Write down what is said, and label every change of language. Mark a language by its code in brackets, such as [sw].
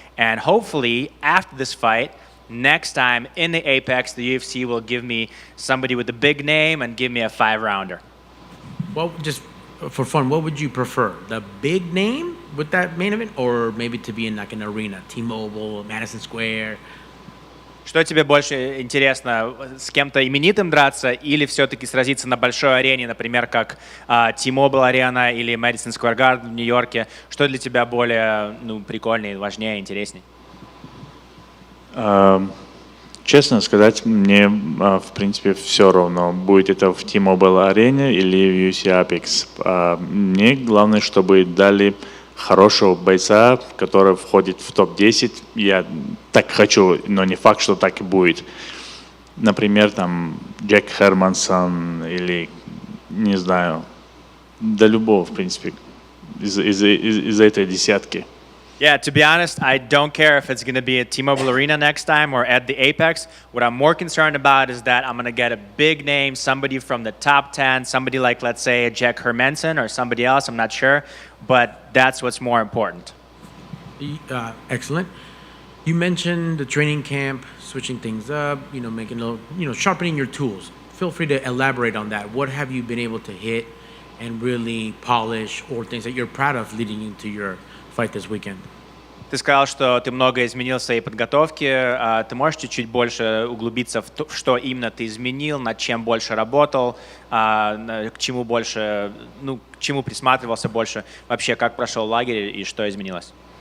[en] And hopefully, after this fight, next time in the Apex, the UFC will give me somebody with a big name and give me a 5-rounder. Well, just for fun, what would you prefer? The big name with that main event, or maybe to be in like an arena, T-Mobile, Madison Square? [ru] Что тебе больше интересно, с кем-то именитым драться или все-таки сразиться на большой арене, например, как T-Mobile арена или Madison Square Garden в Нью-Йорке? Что для тебя более прикольнее, важнее, интереснее? Честно сказать, мне в принципе все равно, будет это в T-Mobile арене или в UFC Apex. Мне главное, чтобы дали хорошего бойца, который входит в топ-10. Я так хочу, но не факт, что так и будет. Например, там Джек Хермансон или, не знаю, до любого, в принципе, из этой десятки. [en] Yeah, to be honest, I don't care if it's going to be at T-Mobile Arena next time or at the Apex. What I'm more concerned about is that I'm going to get a big name, somebody from the top 10, somebody like, let's say, a Jack Hermanson or somebody else, I'm not sure, but that's what's more important. Excellent. You mentioned the training camp, switching things up, making a little, sharpening your tools. Feel free to elaborate on that. What have you been able to hit and really polish, or things that you're proud of leading into your fight this weekend? [ru] Ты сказал, что ты много изменил в своей подготовке. Ты можешь чуть-чуть больше углубиться в то, что именно ты изменил, над чем больше работал, к чему больше, к чему присматривался больше, вообще как прошел лагерь и что изменилось?